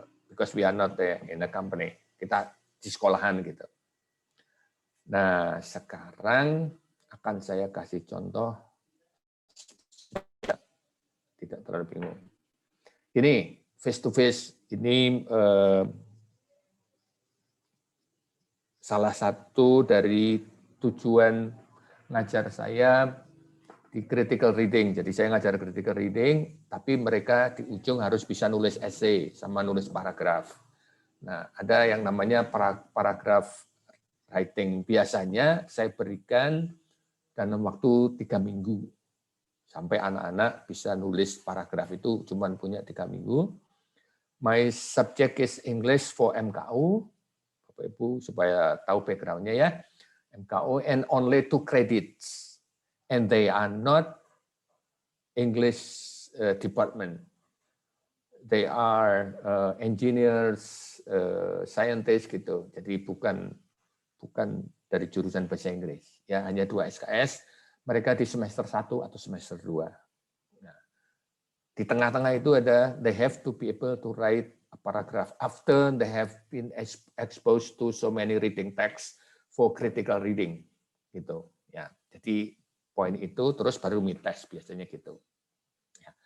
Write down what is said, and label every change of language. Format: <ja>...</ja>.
<en>Because we are not in a company.</en> <id>Kita di sekolahan gitu. Nah, sekarang akan saya kasih contoh. Tidak terlalu bingung. Ini face-to-face ini salah satu dari tujuan ngajar saya di critical reading. Jadi saya ngajar critical reading, tapi mereka di ujung harus bisa nulis essay sama nulis paragraf. Nah, ada yang namanya paragraf writing. Biasanya saya berikan dalam waktu 3 minggu. Sampai anak-anak bisa nulis paragraf itu cuma punya 3 minggu.</id> <en>My subject is English for MKU.</en> <id>Bapak Ibu supaya tahu background-nya ya.</id> <en>MKU and only 2 credits. And they are not English department. They are engineers, scientists gitu.</en> <id>Jadi bukan dari jurusan bahasa Inggris. Ya, hanya 2 SKS. Mereka di semester 1 atau semester 2.</id> <en>Nah,</en> <id>di tengah-tengah itu ada,</id> <en>they have to be able to write a paragraph after they have been exposed to so many reading texts for critical reading.</en> <id>Gitu. Ya, jadi poin itu terus baru mid test biasanya gitu. Ya.</id>